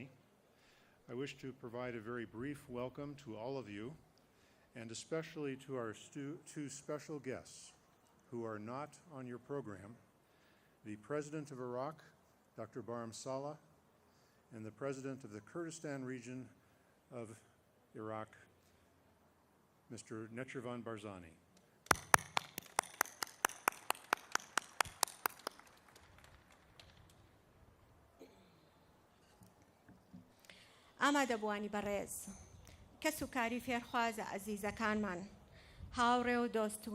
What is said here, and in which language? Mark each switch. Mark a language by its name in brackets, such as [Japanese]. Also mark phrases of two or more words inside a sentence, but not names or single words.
[English] I wish to provide a very brief welcome to all of you, and especially to our two special guests who are not on your program, the President of Iraq, Dr. Barham Saleh, and the President of the Kurdistan region of Iraq, Mr. Nechirvan Barzani. [Central Kurdish] ئامادەبوانی بەڕێز کەس و کاری فێرخوازە عەزیزەکانمان، هاوڕێ و دۆست